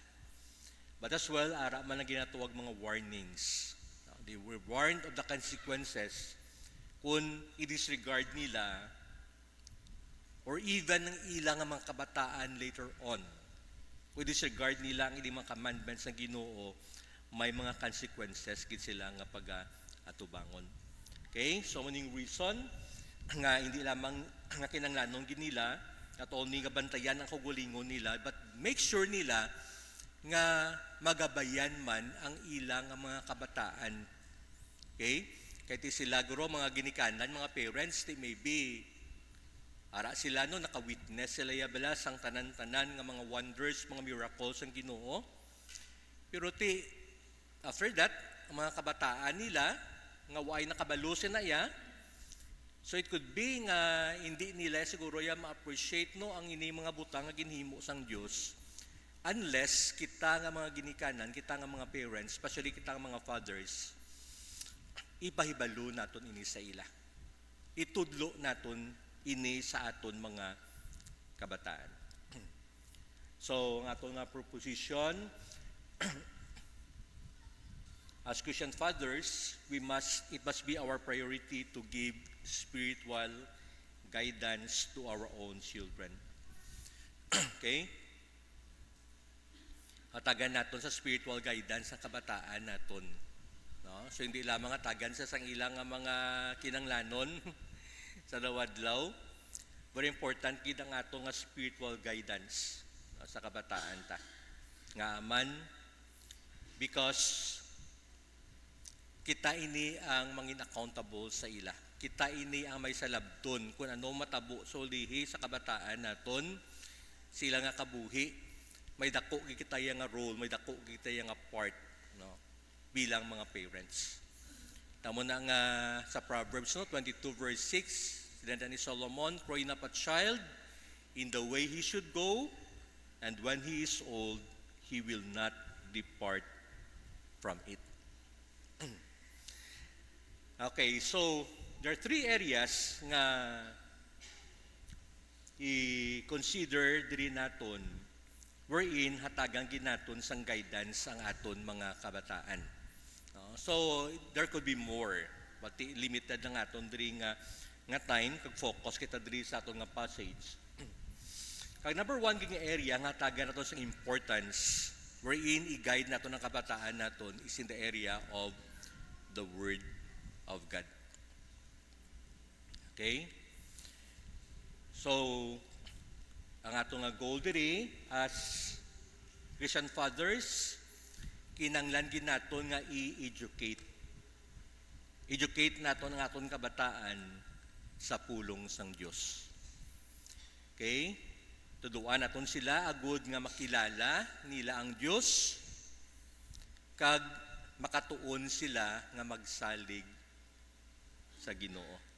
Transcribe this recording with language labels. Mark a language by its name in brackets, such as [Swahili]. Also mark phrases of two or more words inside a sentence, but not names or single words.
[English] But as well, [Hiligaynon] ara man ang ginatuwag mga warnings. [English] They were warned of the consequences [Hiligaynon] kung i-disregard nila or even ng ilang mga kabataan [English] later on. [Hiligaynon] Kung disregard nila ang ilang mga commandments ng Ginoo, may mga consequences gid sila nga pag-atubangon. Okay? So, maning reason nga hindi lamang nga kinanglanon gid nila at only nga bantayan ang kaugalingon nila, [English] but make sure [Hiligaynon] nila nga magabayan man ang ilang mga kabataan. Okay? Kaya sila guro mga ginikanan, mga parents, [English] they may be [Hiligaynon] ara sila no naka-witness sila yabala sang tanan-tanan nga mga wonders, mga miracles ang Ginoo. Pero after that, ang mga kabataan nila nga waay nakabalo na iya. [English] So it could be [Hiligaynon] nga hindi nila siguro ya ma-appreciate no ang ini mga butang nga ginhimo sang Dios unless kita nga mga ginikanan, kita nga mga parents, especially kita nga mga fathers, ipahibalo naton ini sa ila. Itudlo naton ini sa aton mga kabataan. [English] So, [Hiligaynon] ang aton nga [English] proposition, as Christian fathers, it must be our priority to give spiritual guidance to our own children. Okay? [Hiligaynon] Hatagan naton sa spiritual guidance sa kabataan naton. No? So hindi lamang hatagan sa sang ilang nga mga kinanglanon sa dawadlaw. [English] Very important [Hiligaynon] gid ang ato nga spiritual guidance sa kabataan ta. Nga aman because kita ini ang mangin accountable sa ila. Kita ini ang may salabton kung ano matabo solihi sa kabataan naton, sila nga kabuhi, may dako kita nga role, may dako kita nga part, no, bilang mga parents. Tamo na nga sa Proverbs, no, 22 verse 6, sinanda ni Solomon, [English] train up a child in the way he should go, and when he is old, he will not depart from it. Okay, so there are three areas [Hiligaynon] nga i-consider diri naton wherein hatagang ginaton sang guidance ang aton mga kabataan. [English] So there could be more, but limited [Hiligaynon] lang aton diri nga time kag focus kita diri sa aton nga passage. Kag number one nga area nga hatagan naton sang importance wherein i-guide naton ang kabataan naton [English] is in the area of the Word of God. [Hiligaynon] Okay? So, ang atong nga goal diri [English] as Christian fathers, [Hiligaynon] kinanglan gid naton nga i-educate. Educate naton ang aton kabataan sa pulong sang Dios. Okay? Tuduan naton sila agud nga makilala nila ang Dios kag makatuon sila nga magsalig sa Ginoo.